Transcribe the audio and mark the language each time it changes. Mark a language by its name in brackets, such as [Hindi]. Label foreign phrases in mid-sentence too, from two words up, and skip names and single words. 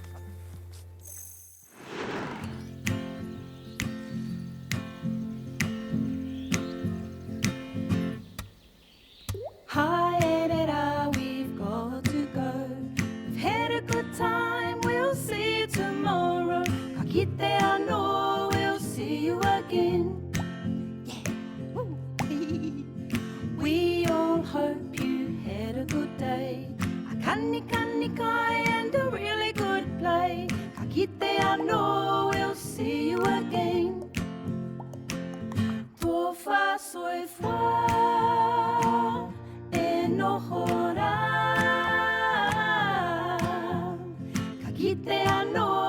[English] Hi, Edita, we've got to go. We've had a good time, we'll see you tomorrow. [Māori] Ka kite ano, [English] we'll see you again. Yeah. Woo. We all hope you had a good day. A kani kai and a really good play. [Māori] Ka kite ano, [English] we'll see you again. [Samoan] Tofa soy fwa. [Māori] Enohora, ka kite ano.